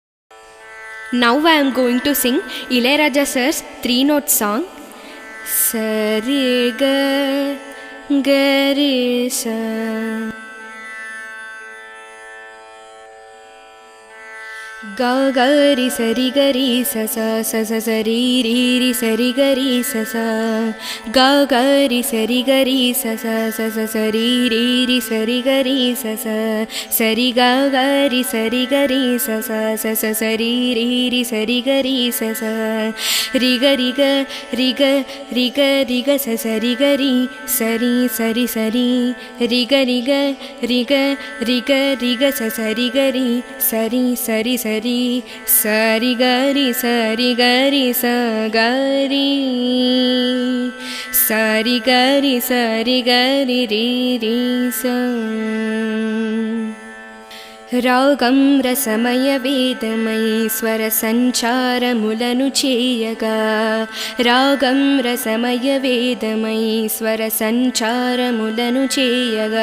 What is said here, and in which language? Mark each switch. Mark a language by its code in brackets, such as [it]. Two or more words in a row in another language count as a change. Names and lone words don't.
[en] Now I am going to sing Ilayaraja sir's 3-note song. Sari ga ga re sa. Ga ga ri sari ga ri sa sa sa sa sa ri ri ri sari ga ri sa sa. Ga ga ri sari ga ri sa sa sa sa sa ri ri ri sari ga ri sa sa. Sari ga ga ri sari ga ri sa sa sa sa sa ri ri ri sari ga ri sa sa. Ri ga ri ga ri ga ri ga ri ga sa sa ri ga ri sari sari sari. Ri ga ri ga ri ga ri ga ri ga sa sa ri ga ri sari sari sari. Sari gari sari gari sa gari. Sari gari sari gari ri ri sa. [te] రాగం రసమయ వేదమై స్వర సంచారములను చేయగా. రాగం రసమయ వేదమై స్వర సంచారములను చేయగా.